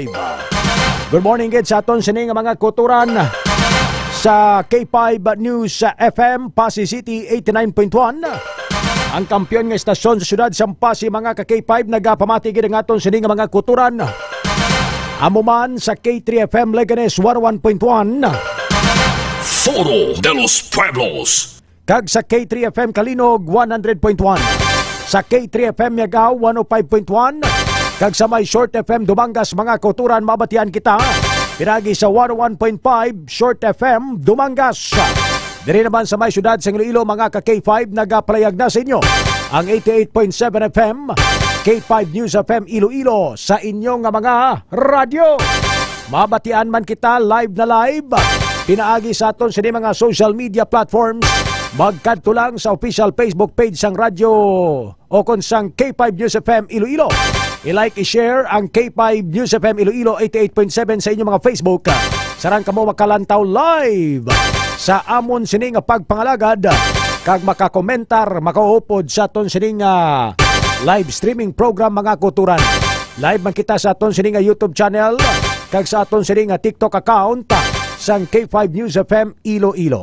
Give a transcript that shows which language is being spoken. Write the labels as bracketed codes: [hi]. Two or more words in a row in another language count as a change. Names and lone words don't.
[en] Good morning [hil] gid sa aton sini nga mga kulturan. sa K5 News FM Pasay City 89.1. Ang kampiyon nga estasyon sa syudad sa Pasay mga ka-K5 nagapamatigid ang aton sining mga kuturan. Amuman sa K3 FM Leganes 101.1. Foro de los Pueblos. Kag sa K3 FM Kalinog 100.1. Sa K3 FM Yagaw 105.1. Kag sa may Short FM Dumangas mga kuturan mabatian kita. Pinagi sa 101.5 Short FM Dumangas. Diri naman sa may syudad sa Iloilo mga ka-K5 nagapalayag na sa inyo ang 88.7 FM K5 News FM Iloilo sa inyong mga radyo. Mabatian man kita live na live. Pinaagi sa aton sa mga [en] social media platforms. [hil] Magkadto lang sa [en] official Facebook page [hil] sang radyo o konsang K5 News FM Iloilo. I-like, i-share ang K5 News FM Iloilo 88.7 sa inyong mga Facebook. Sarang kamo makalantaw live sa amon sining pagpangalagad kag makakomentar, makaupod sa aton sining [en] live streaming program [hil] mga kuturan. Live man kita sa aton sining [en] YouTube channel [hil] kag sa aton sining [en] TikTok account [hil] sang K5 News FM Iloilo.